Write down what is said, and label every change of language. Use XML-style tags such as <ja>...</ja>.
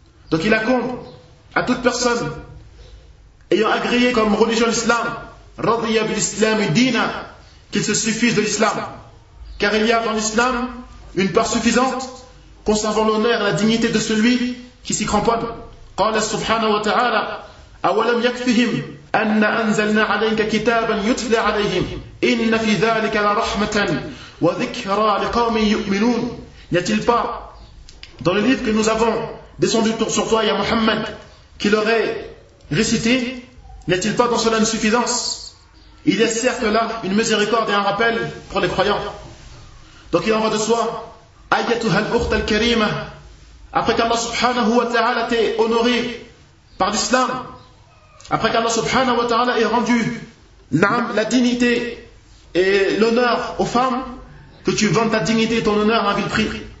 <fr>Donc il accorde à toute personne ayant agréé comme religion l'islam,</fr> <ar>radiya bil islam dina,</ar> <fr>qu'il se suffise de l'islam. Car il y a dans l'islam une part suffisante conservant l'honneur et la dignité de celui qui s'y cramponne.</fr> <ar>Qala subhanahu wa ta'ala, awalam yakfihim. أن أنزلنا عليك كتابا يتلى عليهم إن في ذلك لرحمة وذكرى لقوم يؤمنون.</ar> <fr>N'y a-t-il pas dans le livre que nous avons descendu sur toi, ya Muhammad, qu'il aurait récité, n'y a-t-il pas dans cela une suffisance? Il y a certes là une miséricorde et un rappel pour les croyants. Donc il en va de soi,</fr> <ar>أيتها الأخت الكريمة,</ar> <fr>après qu'Allah subhanahu wa ta'ala t'ait honoré par l'islam, après qu'Allah subhanahu wa ta'ala ait rendu la dignité et l'honneur aux femmes, que tu vends ta dignité et ton honneur à vil prix.</fr>